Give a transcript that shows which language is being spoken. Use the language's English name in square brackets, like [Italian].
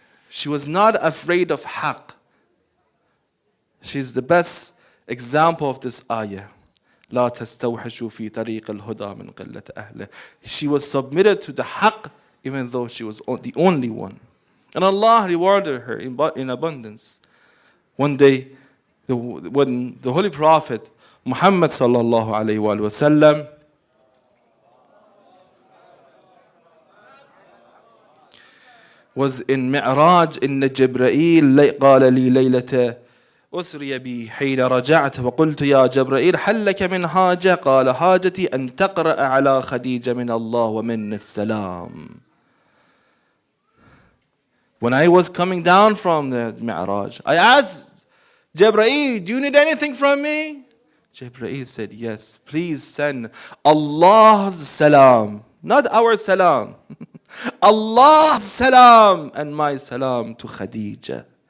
[English] She was not afraid of haqq. She's the best example of this ayah. [Arabic] لا تستوحشوا في طريق الهدى من قلة أهله. [English] She was submitted to the haqq even though she was the only one. And Allah rewarded her in abundance. One day, when the Holy Prophet Muhammad sallallahu alayhi wa sallam was in Mi'raj, [Arabic] إن جبرائيل قال لي ليلة أسري بي حين رجعت فقلت يا جبرائيل هل لك من حاجة قال حاجتي أن تقرأ على خديجة من الله ومن السلام. [English] When I was coming down from the Mi'raj, I asked Jibreel, do you need anything from me? Jibreel said, yes, please send Allah's salam, not our salam. Allah's salam and my salam to Khadija.